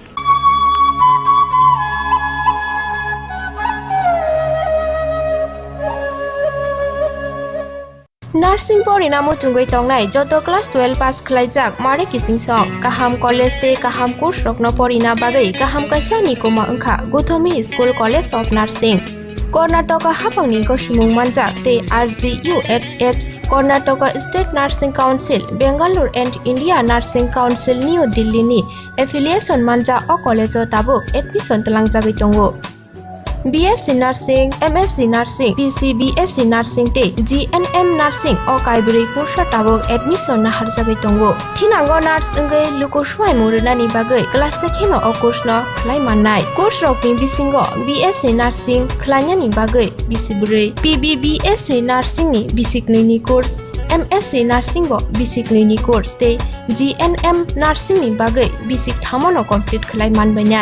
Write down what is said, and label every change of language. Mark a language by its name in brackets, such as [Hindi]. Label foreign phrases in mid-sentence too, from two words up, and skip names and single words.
[Kok Borok] नार्सिं परिणामो चुंगै तंनाय जत क्लास 12 पास खलाइजाक मारे किसिं सं काहाम कॉलेज ते काहाम कोर्स रखनो परिना बागै काहाम कैसा निकोमा अंखा गुथमी स्कूल कॉलेज ऑफ नर्सिंग कर्नाटक हाफांनि गसुमुं मानजाक ते RGUHH कर्नाटक स्टेट नार्सिंग काउंसिल बेंगालुरु एंड इंडिया नार्सिंग काउंसिल न्यू दिल्ली नि एफिलिएशन मानजा अ कॉलेज ताबुक एडमिशन तलांजागै दंगो BSc Nursing, MSc Nursing, BSc Nursing te GNM Nursing o kaibri kursa tabok admission na harjagai tongo. Thinango nurse engai lukoshwai murunani bagai class sekheno o course no khlai mannai. Course rokni bisingo BSc Nursing khlainani bagai bisibrei, PBBSc Nursing ni bisiknini course, MSc Nursing bo bisiknini course te GNM Nursing ni bagai bisik thamono complete khlai manbainai.